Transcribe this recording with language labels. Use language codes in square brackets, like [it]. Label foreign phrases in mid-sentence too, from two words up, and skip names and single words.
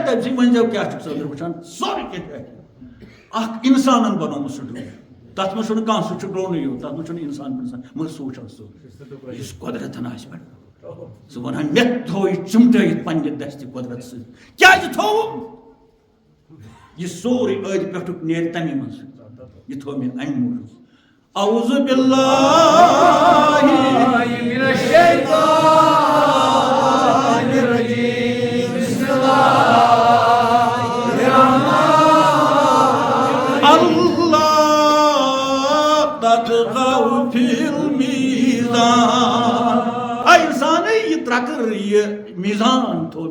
[ks] تمہِ سۭتۍ ؤنۍزیو کیٛاہ چھُکھ ژٕ أنٛدرٕ وٕچھان سورُے کینٛہہ اکھ انسانن بنومُت سُہ ڈرون تتھ منٛز چھُنہٕ کانٛہہ سُہ چھُ ڈرونٕے یوت تتھ منٛز چھُنہٕ انسان مگر سُہ وٕچھان سورُے یُس قۄدرتن آسہِ پٮ۪ٹھ ژٕ وَنان مےٚ تھوو یہِ چُمٹٲیِتھ پننہِ دستہِ قۄدرت سۭتۍ کیٛازِ تھووُم یہِ سورُے أدۍ پٮ۪ٹھُک نیرِ تمی منٛز یہِ تھوو مےٚ امہِ موٗجوٗب [ar] اعوذ باللہ من الشیطان الرجیم بسم اللہ اللہ تطغوا فی المیزان [ks] اِنسانٕے یہِ ترٛکٕر یہِ میٖزان تھوٚو